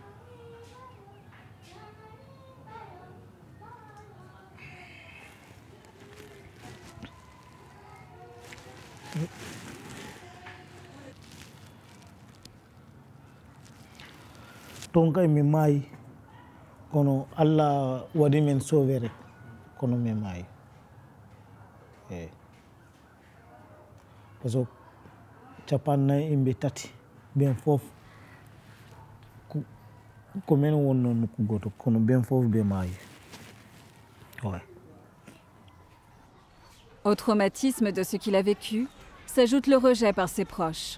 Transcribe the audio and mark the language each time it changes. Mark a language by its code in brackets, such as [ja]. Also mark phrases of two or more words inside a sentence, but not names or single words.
[ff] Ton kay mi maayi kono Allah waɗi men sauvé rek kono mi maayi eyyi [fr] par ce que [ff] capannayyi e tati ɓen fof ko men wonno nokku goto kono ɓen fof ɓe maayi. [fr] Ouais. Au traumatisme de ce qu'il a vécu s'ajoute le rejet par ses proches.